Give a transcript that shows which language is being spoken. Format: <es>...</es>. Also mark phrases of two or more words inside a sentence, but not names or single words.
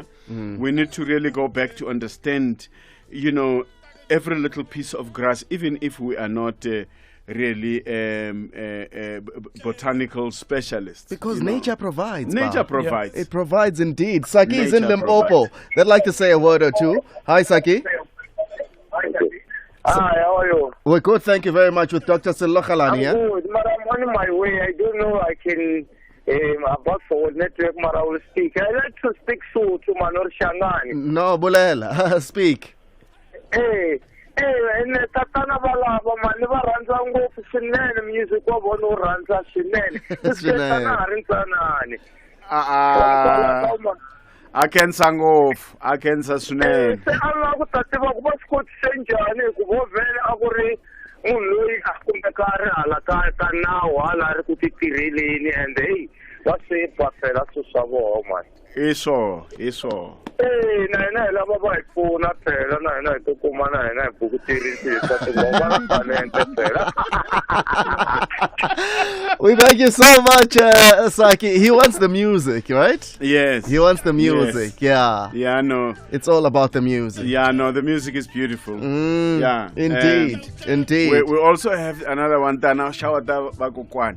<en>We need to really go back to understand, every little piece of grass, even if we are not really botanical specialists. Because nature provides. Nature provides. It provides indeed. Saki is in Limpopo. They'd like to say a word or two. Hi, Saki. Hi, how are you? We're good, thank you very much, with Dr. Sello Galane. I'm Yeah? good, but I'm on my way. I don't know I can about forward network, but I will speak. I like to speak to Manor Shangani. No, Bulela, speak.</en> <ts>Hey, and Tatana Balaba, Maniva Ranza ngopfu swinene music wa vona u rhandza swinene. Akensa ngopfu, akensa swinene. Se alla ku ta tiva ku va swi kotise njhani ku vo vhele a ku ri munhu loyi a kumeka a ri hala ka nawu hala ri ku ti tirheleni</ts> <en>and hey</en> <ts>va sepa phela swilo swa vona mani. Hi swona. Na hina hi lava va hi pfuna phela na hina hi tikuma na hina hi bukutirisi swa tingoma na talente phela.</ts> <en>We thank you so much, Saki. He wants the music, right? Yes. He wants the music, yeah. Yeah, I know. It's all about the music. Yeah, no, the music is beautiful. Yeah. Indeed, indeed. We also have another one, Tana Shawata Bakukwan.</en>